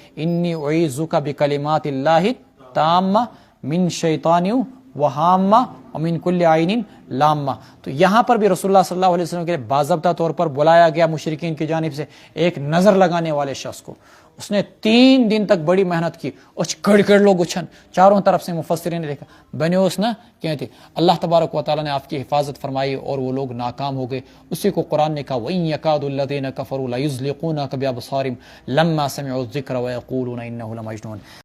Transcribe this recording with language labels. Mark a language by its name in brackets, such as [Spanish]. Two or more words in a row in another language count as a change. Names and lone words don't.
[Arabic] انی اعیذک بکلمات اللہ تامہ من شیطان وہامہ ومن کل عین لامہ. [Urdu] تو یہاں پر بھی رسول اللہ [Arabic] صلی اللہ علیہ وسلم [Urdu] کے لیے باضابطہ طور پر بلایا گیا مشرکین کی جانب سے ایک نظر لگانے والے شخص کو. اس نے 3 دن تک بڑی محنت کی. اچھ کڑ کڑ لوگ اچھن چاروں طرف سے مفسرین نے دیکھا بنے اس نا کہتے اللہ تبارک و تعالیٰ نے آپ کی حفاظت فرمائی اور وہ لوگ ناکام ہو گئے. اسی کو قرآن نے کہا [Arabic] وَإِن يَكَادُ الَّذِينَ كَفَرُوا لَيُزْلِقُونَكَ بِأَبْصَارِهِمْ لَمَّا سَمِعُوا الذِّكْرَ وَيَقُولُونَ إِنَّهُ لَمَجْنُونٌ.